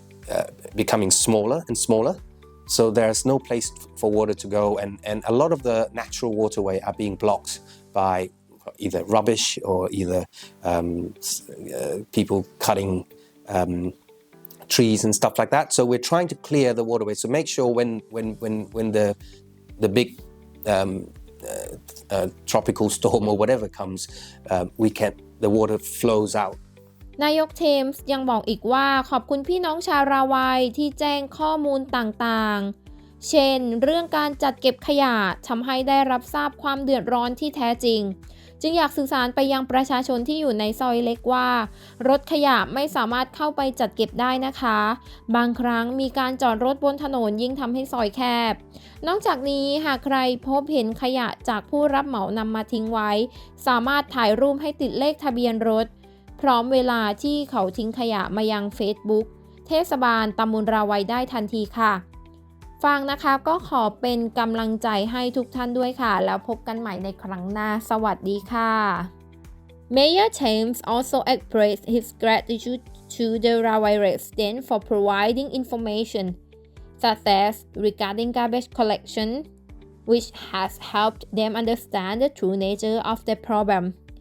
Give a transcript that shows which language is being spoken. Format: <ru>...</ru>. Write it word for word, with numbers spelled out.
<en>Uh, becoming smaller and smaller, so there's no place for water to go, and and a lot of the natural waterway are being blocked by either rubbish or either um, uh, people cutting um, trees and stuff like that. So we're trying to clear the waterway, so make sure when when when when the the big um, uh, uh, tropical storm or whatever comes, uh, we can the water flows out.</en> <th>นายกเทมส์ยังบอกอีกว่าขอบคุณพี่น้องชาวราวัยที่แจ้งข้อมูลต่างๆเช่นเรื่องการจัดเก็บขยะทำให้ได้รับทราบความเดือดร้อนที่แท้จริง จึงอยากสื่อสารไปยังประชาชนที่อยู่ในซอยเล็กว่ารถขยะไม่สามารถเข้าไปจัดเก็บได้นะคะบางครั้งมีการจอดรถบนถนนยิ่งทำให้ซอยแคบนอกจากนี้หากใครพบเห็นขยะจากผู้รับเหมานำมาทิ้งไว้ สามารถถ่ายรูปให้ติดเลขทะเบียนรถพร้อมเวลาที่เขาทิ้งขยะมายัง Facebook เทศบาลตำบลราวัยได้ทันทีค่ะฟังนะคะก็ขอเป็นกำลังใจให้ทุกท่านด้วยค่ะแล้วพบกันใหม่ในครั้งหน้าสวัสดีค่ะ</th> <en>Mayor Thames also expressed his gratitude to the Rawai residents for providing information, such as regarding garbage collection, which has helped them understand the true nature of the problem.</en>